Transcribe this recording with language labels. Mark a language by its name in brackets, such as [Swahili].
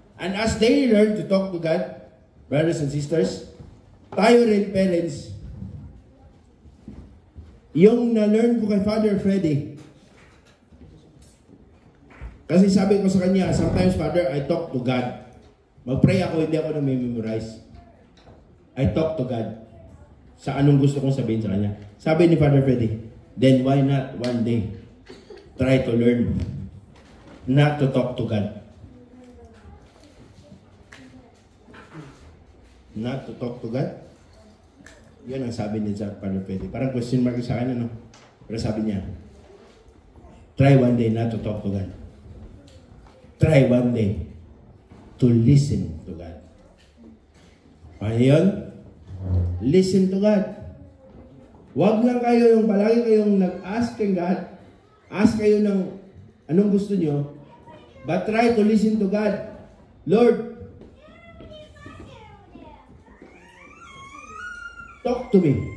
[English] And as they learn to talk to God, brothers and sisters, [Filipino] tayo rin parents, yung na-learn ko kay Father Freddy, kasi sabi ko sa kanya, [English] sometimes, Father, I talk to God. [Filipino] Mag-pray ako, hindi ako na-memorize. [English] I talk to God [Filipino] sa anong gusto kong sabihin sa kanya. Sabi ni [English] Father Freddy, then why not one day try to learn not to talk to God? Not to talk to God? [Filipino] Yun ang sabi niya sa Father Freddy. Parang question mark sa akin, ano? Pero sabi niya, [English] try one day not to talk to God. Try one day to listen to God. [Filipino] Ano yun? [English] Listen to God. [Filipino] Huwag lang kayo yung palagi kayong nag-ask kay God. Ask kayo ng anong gusto nyo. [English] But try to listen to God. Lord, talk to me.